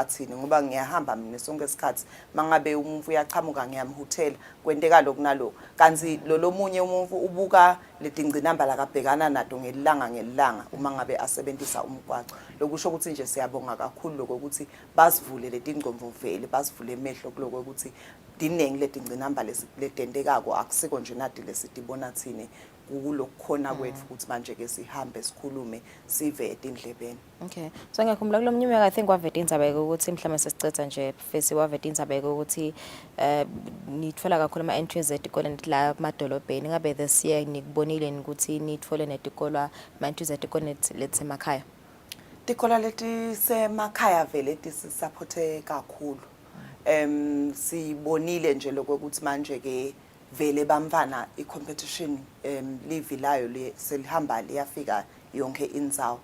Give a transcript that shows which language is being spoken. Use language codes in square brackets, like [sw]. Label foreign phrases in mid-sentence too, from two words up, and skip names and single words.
[ss] thini ngoba ngiyahamba mina sonke isikhathi mangabe umuntu uyachamuka ngiyamhotela kwenteka lokunalo kanzi lomunye umuntu ubuka letingcinamba lakabhekana nato ngelanga uma ngabe asebenzisa umgwaqo lokusho ukuthi nje siyabonga kakhulu lokuthi basivule letingcomvo vele basivule emehlo kuloko ukuthi diningi letingcinamba letendekako akusiko nje nadi lesitibona thini kulokukhona kwethu ukuthi manje ke sihambe sikhulume sive etindlebeni [en] okay so [ss] ngiyakhumbula kulomnyaka [en] I think [ss] waveta indzaba ukuthi mhlawumbe sesicetha nje fesi waveta indzaba ukuthi nitfola kakhulu ama entries etikole la emadolobheni ngabe [en] this year [ss] nikubonile ukuthi nitfole netikolwa ama entries etikole lethe emakhaya tikolo leti semakhaya vele tisisupporte kakhulu sibonile nje lokuthi manje ke vele bamfana i-competition livilayo selihamba liyafika yonke indzawo.